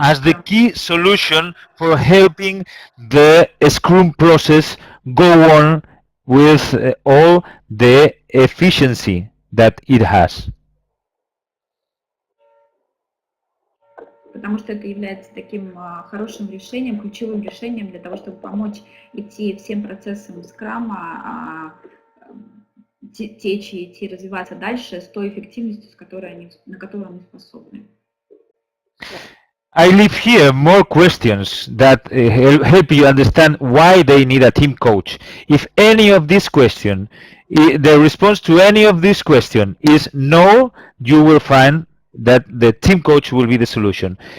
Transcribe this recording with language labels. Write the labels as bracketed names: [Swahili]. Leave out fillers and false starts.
[English] As the key solution for helping the Scrum process go on with all the efficiency that it has. [Russian] Потому что это является таким хорошим решением, ключевым решением для того, чтобы помочь идти всем процессам скрама, течь и идти, развиваться дальше с той эффективностью, на которую они способны. [English] I leave here more questions that help you understand why they need a team coach. If any of these questions, the response to any of these questions is no, you will find that the team coach will be the solution.